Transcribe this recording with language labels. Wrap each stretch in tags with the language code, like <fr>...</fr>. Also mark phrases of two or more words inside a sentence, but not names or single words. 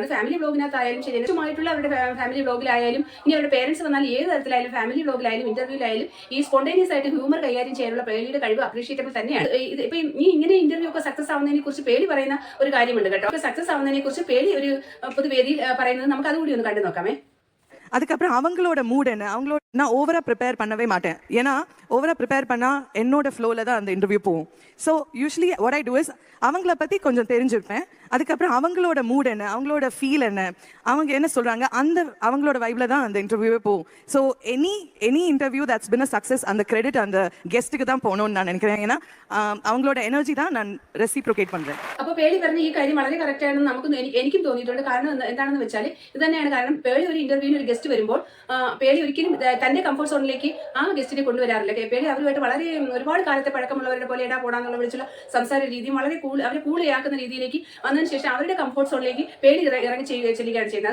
<ml>അത് ഫാമിലി വ്ലോഗിനകത്തായാലും ശരി, ഏറ്റവുമായിട്ടുള്ള അവരുടെ ഫാമിലി വ്ലോഗിലായാലും, ഇനി അവരുടെ പേരൻസ് വന്നാൽ ഏത് തരത്തിലായാലും ഫാമിലി വ്ലോഗിലായാലും ഇന്റർവ്യൂലായാലും ഈ സ്പോണ്ടേനിയസ് ആയിട്ട് ഹ്യൂമർ കൈകാര്യം ചെയ്യാനുള്ള പേളിയുടെ കഴിവ് അപ്രീഷിയേറ്റബിൾ തന്നെയാണ്. ഇപ്പൊ ഈ ഇങ്ങനെ ഇന്റർവ്യൂ ഒക്കെ സക്സസ് ആവുന്നതിനെ കുറിച്ച് പേളി പറയുന്ന ഒരു കാര്യമുണ്ട് കേട്ടോ. സക്സസ് ആവുന്നതിനെ കുറിച്ച് പേളി ഒരു പൊതുവേദിയിൽ പറയുന്നത് നമുക്ക് അതുകൂടി ഒന്ന് കണ്ടു നോക്കാമേ.</ml> <ta>அதுக்கப்புறம் அவங்களோட மூட் என்ன, அவங்களோட நான்</ta> <en>over prepare</en> <ta>பண்ணவே மாட்டேன். ஏன்னா</ta> <en>over prepare</en> <ta>பண்ணா என்னோட ஃப்ளோல தான் அந்த இன்டர்வியூ போகும்.</ta> <en>so usually what I do is</en> <ta>அவங்கள பத்தி கொஞ்சம் தெரிஞ்சிருப்பேன். அதுக்கப்புறம் அவங்களோட மூட் என்ன, அவங்களோட ஃபீல் என்ன, அவங்க என்ன சொல்றாங்க, அந்த அவங்களோட வைப்ல தான் அந்த இன்டர்வியூவே போகும்.</ta> <en>so any interview that's been a success,</en> <ta>அந்த கிரெடிட் அந்த கெஸ்ட்டுக்கு தான் போகணும்னு நான் நினைக்கிறேன். ஏன்னா அவங்களோட எனர்ஜி தான் நான் ரெസിപ്രോക്കേറ്റ് பண்றேன்.</ta> <ml>അപ്പോൾ പേളി പറഞ്ഞ ഈ കാര്യം വളരെ കറക്റ്റ് ആണെന്ന് എനിക്കും തോന്നിയിട്ടുണ്ട്. കാരണം എന്താണെന്ന് വെച്ചാൽ ഇത് തന്നെയാണ് കാരണം. പേളി ഒരു ഇന്റർവ്യൂവിന് ഒരു ഗസ്റ്റ് വരുമ്പോൾ പേളി ഒരിക്കലും തന്റെ കംഫർട്ട് സോണിലേക്ക് ആ ഗസ്റ്റിനെ കൊണ്ടുവരാറില്ല. പേളി അവരുമായിട്ട് വളരെ ഒരുപാട് കാലത്തെ പഴക്കമുള്ളവരുടെ പോലെ ഇടാ പോടാന്നുള്ള വിളിച്ചുള്ള സംസാര രീതിയും വളരെ അവരെ കൂളിയാക്കുന്ന രീതിയിലേക്ക് വന്നതിന് ശേഷം അവരുടെ കംഫർട്ട് സോണിലേക്ക് പേളി ഇറങ്ങി ചെല്ലുകയാണ് ചെയ്യുന്നത്.</ml>